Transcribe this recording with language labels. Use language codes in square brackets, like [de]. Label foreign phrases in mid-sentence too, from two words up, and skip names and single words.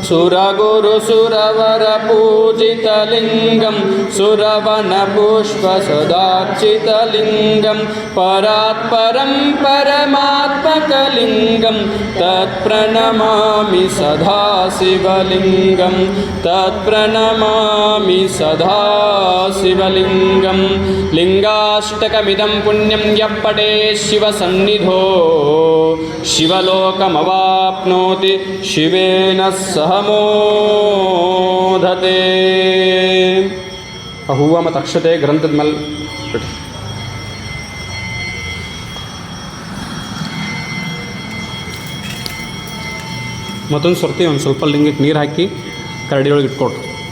[sa] सुरगुरुसुरवरपूजितलिङ्गं सुरवनपुष्पसदार्चितलिङ्गं परात्परं परमात्मकलिङ्गं तत्प्रणमामि सदाशिवलिङ्गं. तत्प्रणमामि सदाशिवलिङ्गं. लिङ्गाष्टकमिदं पुण्यं यः पठेत् शिवसन्निधौ शिवलोकमवाप्नोति शिवेन सह ಮೋದತೆ. [kn] ಆ ಹೂವು ಮತ್ತು ಅಕ್ಷತೆ ಗ್ರಂಥದ ಮೇಲೆ ಬಿಟ್ಟು ಮತ್ತೊಂದು ಸರ್ತಿ ಒಂದು ಸ್ವಲ್ಪ ಲಿಂಗಕ್ಕೆ ನೀರು ಹಾಕಿ ಕರಡಿಯೊಳಗೆ ಇಟ್ಕೊಡ್ರಿ.